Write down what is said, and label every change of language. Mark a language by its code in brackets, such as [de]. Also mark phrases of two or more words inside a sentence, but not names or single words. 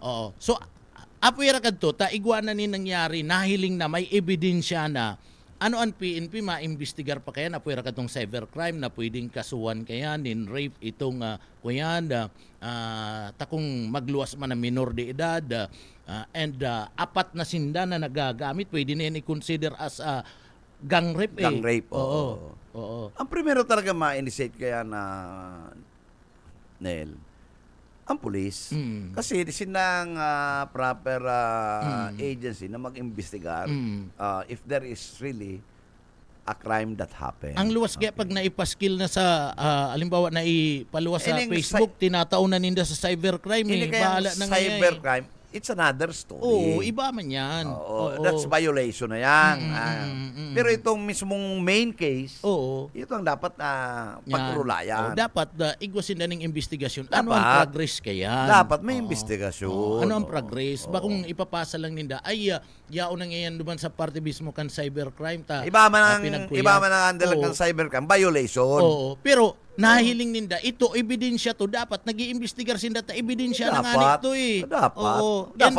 [bik] So, apoy ra kadto, igwa na ni nangyari, nahiling na may ebidensya na ang PNP maimbestigar pa kaya na apoy ra kadtong cybercrime na pwedeng kasuhan kaya nin rape itong kuyan takong magluwas man na minor de edad and apat na sinda na nagagamit, pwede na yan [en] i-consider as gang rape. Gang rape. [bik] Ang primero talaga ma-initiate kaya na Nel, ang pulis. Kasi sinang [en] proper agency [bik] na mag-imbestigar [en] if there is really a crime that happened. [bik] Ang luwas kaya pag naipaskil na sa halimbawa na ipaluwas sa Facebook, tinataunan ninda sa cybercrime. Hindi kaya cybercrime, [en] it's another story. [bik] Oo, iba man yan. Oo, [en] that's violation [bik] na yan. Pero itong mismong [en] main case, [bik] Oo. ito ang dapat na pagkurulayan. Dapat igwasin na ng investigasyon. Dapat. Ano ang progress kaya? Dapat may investigasyon. Ano ang progress? Ba kung ipapasa lang ninda, ay yaon na ngayon duman sa parte mismo kan cybercrime ta. Iba man ang handle Oo. ng cybercrime, violation. Oo, pero nahiling ninda, ito ebidensya to, dapat nag-iimbestigar sinda ta ebidensya ng anik to eh. Dapat. Oo. Dapat